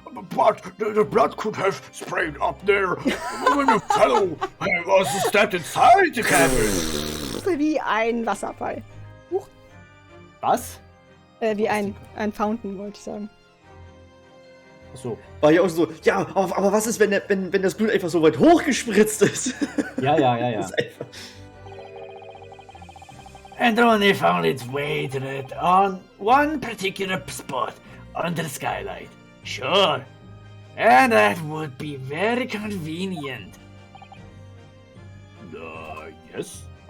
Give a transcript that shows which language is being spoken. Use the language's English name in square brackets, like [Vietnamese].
[English] But the blood could have sprayed up there when the fellow was stepped inside the cabin. [German] Wie ein Wasserfall. Huch. Was? Wie ein Fountain, wollte ich sagen. Achso. War ja auch so, ja, aber was ist, wenn das Blut einfach so weit hochgespritzt ist? Ja. Das ist einfach... [English] And only found its way to it on one particular spot under the skylight. Sure. And that would be very convenient. Yes.